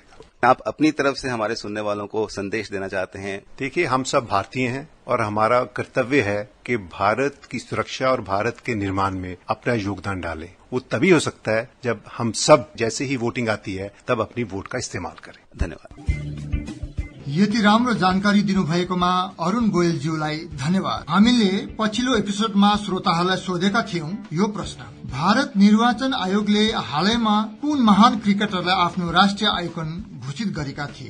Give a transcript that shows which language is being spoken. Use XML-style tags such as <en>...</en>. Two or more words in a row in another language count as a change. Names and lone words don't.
<hi>आप अपनी तरफ से हमारे सुनने वालों को संदेश देना चाहते हैं? देखिए, हम सब भारतीय हैं और हमारा कर्तव्य है कि भारत की सुरक्षा और भारत के निर्माण में अपना योगदान डालें। वो तभी हो सकता है जब हम सब जैसे ही वोटिंग आती है तब अपनी वोट का इस्तेमाल करें। धन्यवाद।</hi> <ne>यति राम्रो जानकारी दिनुभएकोमा अरुण गोयलज्यूलाई धन्यवाद। हामीले पछिल्लो एपिसोडमा श्रोताहरूलाई सोधेका थियौं यो प्रश्न, भारत निर्वाचन आयोगले हालैमा कुन महान क्रिकेटरलाई आफ्नो राष्ट्रिय आइकन घोषित गरेका थिए?</ne>